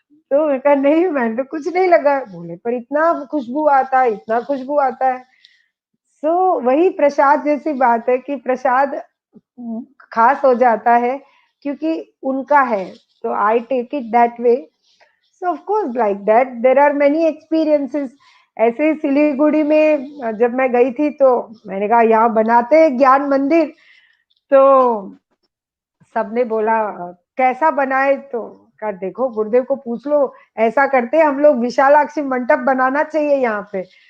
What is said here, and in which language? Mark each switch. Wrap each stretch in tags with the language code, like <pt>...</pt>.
<hi>तो मैंने कहा नहीं, मैंने तो कुछ नहीं लगा. बोले पर इतना खुशबू आता है, इतना खुशबू आता है. सो वही प्रसाद जैसी बात है कि प्रसाद खास हो जाता है क्योंकि उनका है. तो</hi> <en>I take it that way. So of course, like that, there are many experiences.</en> <hi>ऐसे ही सिलीगुड़ी में जब मैं गई थी तो मैंने कहा यहाँ बनाते हैं ज्ञान मंदिर, तो सबने बोला कैसा बनाए, तो कहा देखो गुरुदेव को पूछ लो, ऐसा करते हैं हम लोग, विशालाक्षी मंडप बनाना चाहिए यहाँ पे।</hi>